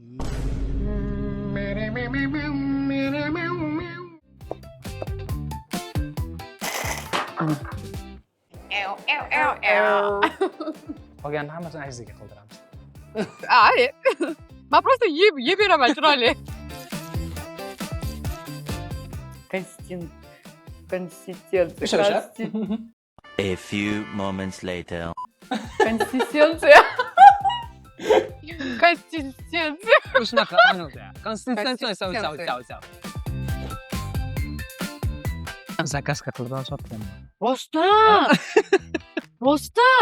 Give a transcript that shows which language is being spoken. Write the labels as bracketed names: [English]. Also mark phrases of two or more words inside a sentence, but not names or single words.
[Uzbek] Qolganini hammasini ajziga qildiramiz. Ay. Men просто yeb beraman chiroyli. Konsistensiya. [English] A few moments later. [Uzbek] Konsistensiya. Shunaqa, aniqda. Konsistensiya sav. Zakazga qilib sotganman. Rostdan. Rostdan.